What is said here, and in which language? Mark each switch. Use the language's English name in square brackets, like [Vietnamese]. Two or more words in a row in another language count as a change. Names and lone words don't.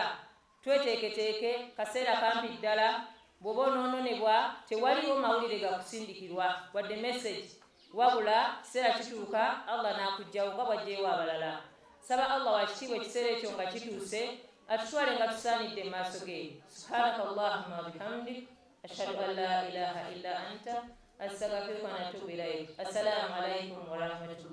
[Ganda] Tweteeketeeke, kaseera kampi ddala, bw'oba onoononebwa tewaliiwo mawulire gakusindikirwa wadde message, wabula kiseera kituuka Allah n'akuggyawo nga bw'aggyeewo abalala. Saba Allah wa kitiibwa ekiseera ekyo nga kituuse, atutwale nga tusaanidde mu maaso ge. [Arabic] سبحانك اللهم وبحمدك أشهد أن لا إله إلا أنت أستغفرك وأتوب إليك. السلام عليكم ورحمة الله